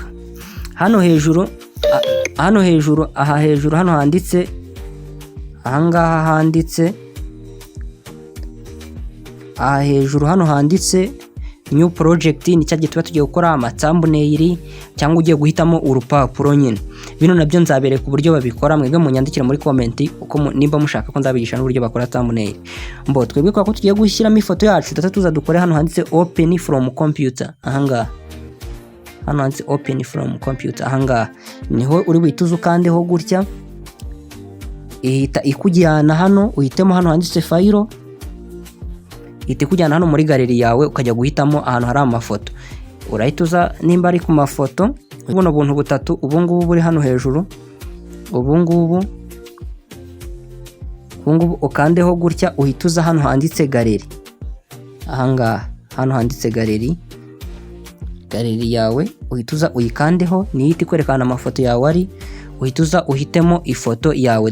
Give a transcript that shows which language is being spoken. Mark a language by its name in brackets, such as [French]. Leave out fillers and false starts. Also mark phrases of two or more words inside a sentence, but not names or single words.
[Kinyarwanda] Hano hejuru hano hejuru hano handitse, ahangaha handitse, hejuru hano handitse [English] new project, [Kinyarwanda] ni cyagiye tuba tugiye gukora thumbnail cyangwa ugiye guhitamo urupapuro nyine. Bino nabyo nzabereka uburyo babikora, mwebwe munyandikira muri comment uko nimba mushaka ko nzabigisha n'uburyo bakora thumbnail. Twebwe ko tugiye gushyiramo ifoto yacu, tuza dukore hano handitse [English] open from computer, [Kinyarwanda] ahangaha hano handitse [English] open from computer, [Kinyarwanda] ahangaha niho uri buhituze ukandeho gutya, ihita ikujyana hano, uhitemo hano handitse file, ihita ikujyana hano muri galeri yawe, ukajya guhitamo ahantu hari amafoto. Urahituza nimba ari ku mafoto, buno buntu butatu, ubungubu buri hano hejuru, ubungubu ukandeho gutya, uhituza hano handitse galeri, ahangaha hano handitse galeri yawe, uhituza uyikandeho, nihita ikwerekana amafoto yawe ari, uhituza uhitemo ifoto yawe.